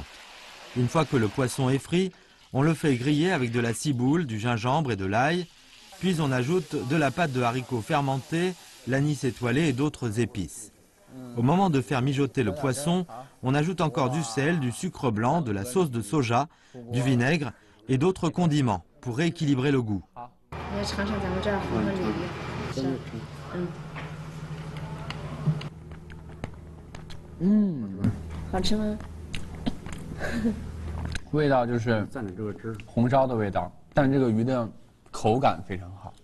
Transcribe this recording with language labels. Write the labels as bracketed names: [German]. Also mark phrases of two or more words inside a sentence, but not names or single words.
[French] Une fois que le poisson est frit, on le fait griller avec de la ciboule, du gingembre et de l'ail, puis on ajoute de la pâte de haricots fermentés, l'anis étoilé et d'autres épices. Au moment de faire mijoter le poisson, on ajoute encore du sel, du sucre blanc, de la sauce de soja, du vinaigre et d'autres condiments pour rééquilibrer le goût. Mm. [Chinese] 好吃吗？味道就是红烧的味道，但这个鱼的口感非常好。